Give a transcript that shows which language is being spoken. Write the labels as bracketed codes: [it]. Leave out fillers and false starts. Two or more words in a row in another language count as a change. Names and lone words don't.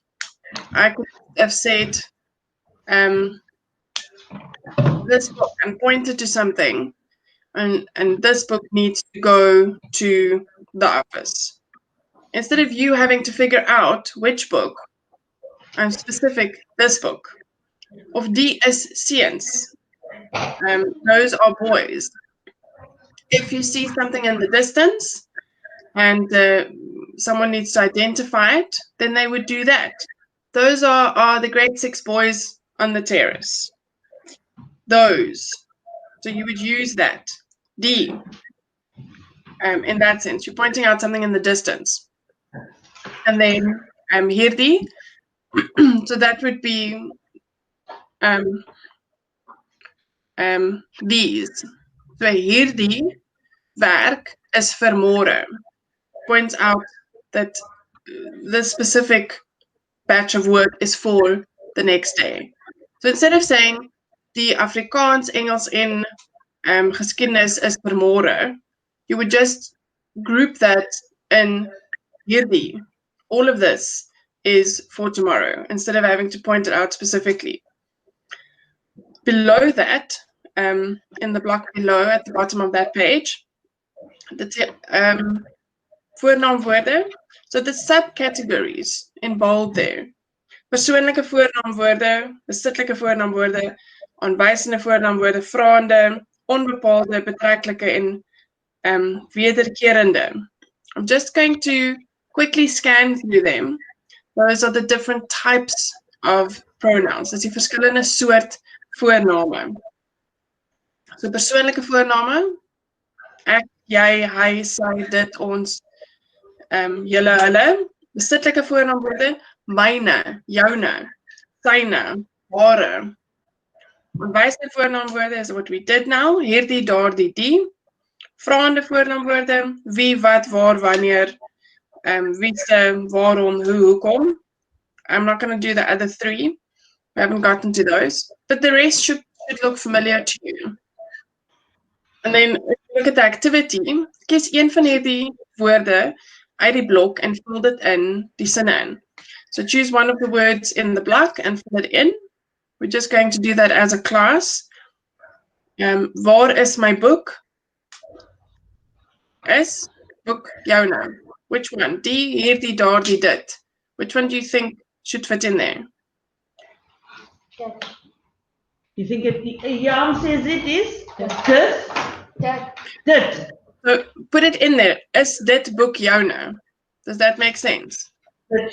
[en] I could have said this book and pointed to something, and this book needs to go to the office. Instead of you having to figure out which book, I'm specific, this book. [af] Of die is seuns. [en] Those are boys. If you see something in the distance and someone needs to identify it, then they would do that. Those are the grade 6 boys on the terrace. Those. So you would use that. Die. In that sense, you're pointing out something in the distance. And then hierdie. So that would be these. [af] So hierdie werk is vir môre. [en] Points out that this specific batch of work is for the next day. So instead of saying [af] die Afrikaans, Engels en geskiedenis is vir môre, [en] you would just group that in hierdie. All of this is for tomorrow, instead of having to point it out specifically. Below that, in the block below, at the bottom of that page, the voornaamwoorde. So the subcategories in bold there. [af] Persoonlike voornaamwoorde, besitlike voornaamwoorde, aanwysende voornaamwoorde, vraende, onbepaalde, betreklike en wederkerende. [en] I'm just going to quickly scan through them. Those are the different types of pronouns. [af] Dis die verskillende soort voorname. So persoonlike voorname, ek, jy, hy, sy, dit, ons, julle, hulle. Besitlike voornaamwoorde, myne, joune, syne, hare. Aanwysende voornaamwoorde [en] is what we did now. [af] Hierdie, daardie, die. Vraende voornaamwoorde, wie, wat, waar, wanneer, wie se, waarom, hoe, hoekom. [en] I'm not going to do the other three. We haven't gotten to those. But the rest should look familiar to you. And then if you look at the activity, [af] kies een van hierdie woorde uit die blok en vul dit in die sinne in. [en] So choose one of the words in the block and fill it in. We're just going to do that as a class. [af] Waar is my book? Is boek joune. [en] Which one? [af] Die, hierdie, daardie, dit. [en] Which one do you think should fit in there? You think Jan says it is? Dit. So put it in there. [af] Is dit boek joune? [en] Does that make sense?